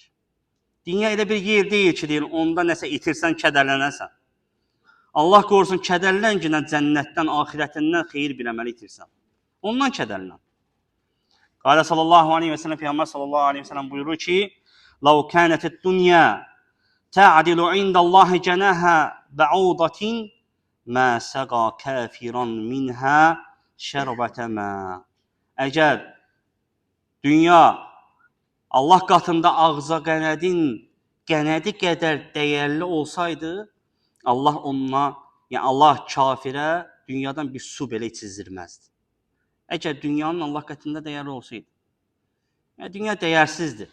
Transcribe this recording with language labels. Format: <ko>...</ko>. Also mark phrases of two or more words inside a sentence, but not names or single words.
<az>Dünya elə bir yer deyil ki, deyir, onda nəsə itirsən, kədərlənəsən. Allah qorusun, kədərlənginə cənnətdən, axirətindən xeyir bir əməli itirsən. Ondan kədərlən.</az> <ar>قال صلى الله عليه وسلم,</ar> <az>Peyğəmbər</az> <ar>صلى الله عليه وسلم</ar> <az>buyurur ki,</az> <ar>"لو كانت الدنيا تعدل عند الله جناح بعوضة ما سقى كافرا منها شربة ماء."</ar> <az>Əgər dünya Allah qatında ağza qənədi qədər dəyərli olsaydı, Allah onunla, yəni Allah kafirə dünyadan bir su belə içizdirməzdi. Əgər dünyanın Allah qatında dəyərli olsaydı. Yəni, dünya dəyərsizdir.</az>